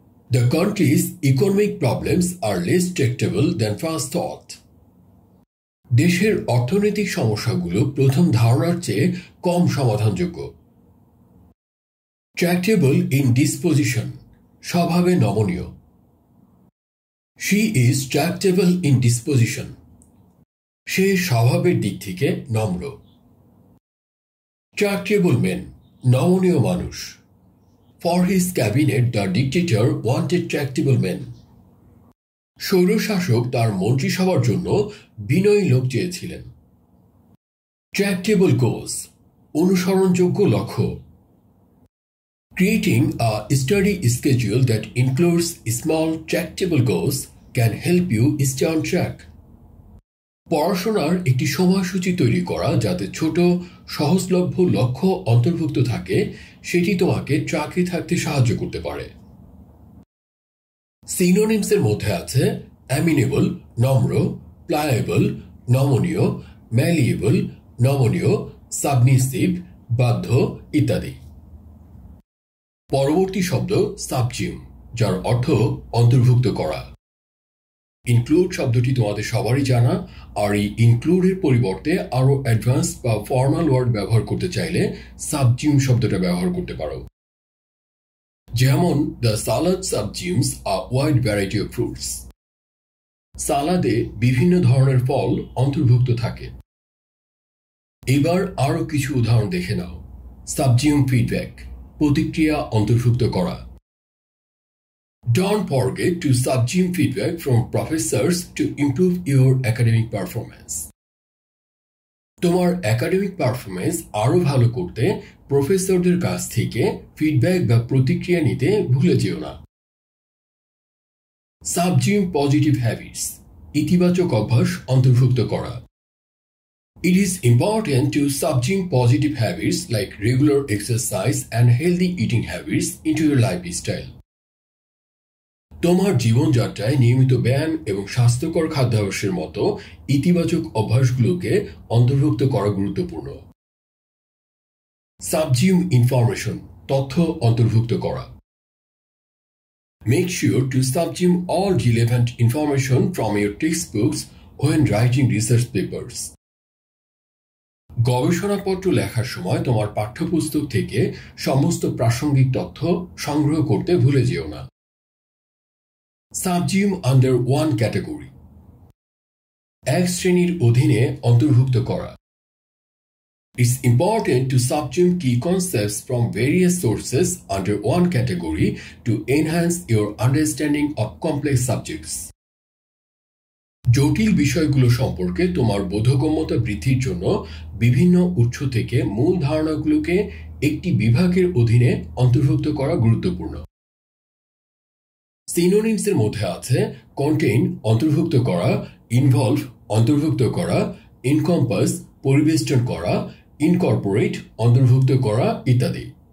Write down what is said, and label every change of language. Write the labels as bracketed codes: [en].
[en] The country's economic problems are less tractable than first thought. [bn] দেশের অর্থনৈতিক সমস্যাগুলো প্রথম ধারণার চেয়ে কম সমাধানযোগ্য। [en] tractable in disposition, [bn] স্বভাবে নমনীয়। [en] She is tractable in disposition. [bn] সে স্বভাবের দিক থেকে নম্র। [en] Tractable men, [bn] নমনীয় মানুষ। [en] For his cabinet, the dictator wanted tractable men. [bn] স্বৈরশাসক তার মন্ত্রিসভার জন্য বিনয়ী লোক চেয়েছিলেন। [en] Tractable goals, [bn] অনুসরণযোগ্য লক্ষ্য। [en] Creating a study schedule that includes small tractable goals can help you stay on track. [bn] পড়াশোনার একটি সময়সূচি তৈরি করা যাতে ছোট সহজলভ্য লক্ষ্য অন্তর্ভুক্ত থাকে সেটি তোমাকে ট্র্যাকে থাকতে সাহায্য করতে পারে। সিনোনিমসের মধ্যে আছে অ্যামিনেবল, নম্র, প্লায়েবল, নমনীয়, ম্যালিয়েবল, নমনীয়, সাবমিসিভ, বাধ্য ইত্যাদি। পরবর্তী শব্দ সাবজিউম, যার অর্থ অন্তর্ভুক্ত করা। ইনক্লুড শব্দটি তোমাদের সবারই জানা, আর এই ইনক্লুডের পরিবর্তে আরও অ্যাডভান্স বা ফর্মাল ওয়ার্ড ব্যবহার করতে চাইলে সাবজিউম শব্দটা ব্যবহার করতে পারো। [en] যেমন the salad subsumes a wide variety of fruits. [bn] সালাদে বিভিন্ন ধরনের ফল অন্তর্ভুক্ত থাকে। এবার আরও কিছু উদাহরণ দেখে নাও। [en] Subsume feedback, [bn] প্রতিক্রিয়া অন্তর্ভুক্ত করা। [en] Don't forget to subsume feedback from professors to improve your academic performance. [bn] তোমার একাডেমিক পারফরম্যান্স আরও ভালো করতে প্রফেসরদের কাছ থেকে ফিডব্যাক বা প্রতিক্রিয়া নিতে ভুলে যেও না। [en] Subsume positive habits, [bn] ইতিবাচক অভ্যাস অন্তর্ভুক্ত করা। [en] It is important to subsume positive habits like regular exercise and healthy eating habits into your lifestyle. [bn] তোমার জীবনযাত্রায় নিয়মিত ব্যায়াম এবং স্বাস্থ্যকর খাদ্যাভ্যাসের মতো ইতিবাচক অভ্যাসগুলোকে অন্তর্ভুক্ত করা গুরুত্বপূর্ণ। [en] Subsume information, [bn] তথ্য অন্তর্ভুক্ত করা। [en] Make sure to subsume all relevant information from your textbooks when writing research papers. [bn] গবেষণাপত্র লেখার সময় তোমার পাঠ্যপুস্তক থেকে সমস্ত প্রাসঙ্গিক তথ্য সংগ্রহ করতে ভুলে যেও না। [en] Subsume under one category, [bn] এক শ্রেণীর অধীনে অন্তর্ভুক্ত করা। [en] It's important to subsume key concepts from various sources under one category to enhance your understanding of complex subjects. [bn] জটিল বিষয়গুলো সম্পর্কে তোমার বোধগম্যতা বৃদ্ধির জন্য বিভিন্ন উৎস থেকে মূল ধারণাগুলোকে একটি বিভাগের অধীনে অন্তর্ভুক্ত করা গুরুত্বপূর্ণ। সিনোনিমসের মধ্যে আছে কন্টেইন অন্তর্ভুক্ত করা, ইনভলভ অন্তর্ভুক্ত করা, এনকম্পাস পরিবেষ্টন করা, ইনকর্পোরেট অন্তর্ভুক্ত করা ইত্যাদি।